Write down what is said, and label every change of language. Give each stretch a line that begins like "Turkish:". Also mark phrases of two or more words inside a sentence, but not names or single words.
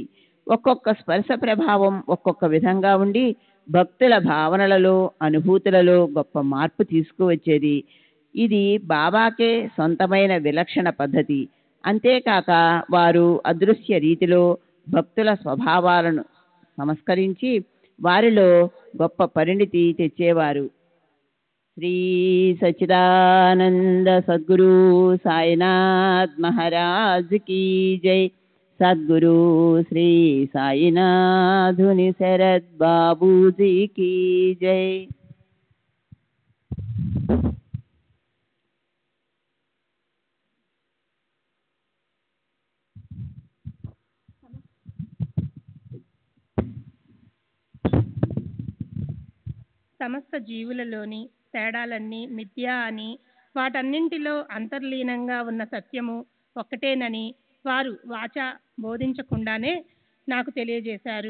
Telugu: ఒక్కొక్క స్పర్శ ప్రభావం ఒక్కొక్క విధంగా ఉండి భక్తుల భావనలలో, అనుభూతులలో గొప్ప మార్పు తీసుకువచ్చేది. ఇది బాబాకే సొంతమైన విలక్షణ పద్ధతి. అంతేకాక వారు అదృశ్య రీతిలో భక్తుల స్వభావాలను సంస్కరించి వారిలో గొప్ప పరిణితి తెచ్చేవారు.
Hindi: श्री सच्चिदानंद सद्गुरु साईनाथ महाराज की जय। सद्गुरु श्री साईनाथ धुनि शरद बाबू जी की जय।
Telugu: సమస్త జీవులలోని తేడాలన్నీ మిథ్య అని, వాటన్నింటిలో అంతర్లీనంగా ఉన్న సత్యము ఒక్కటేనని వారు వాచ బోధించకుండానే నాకు తెలియజేశారు.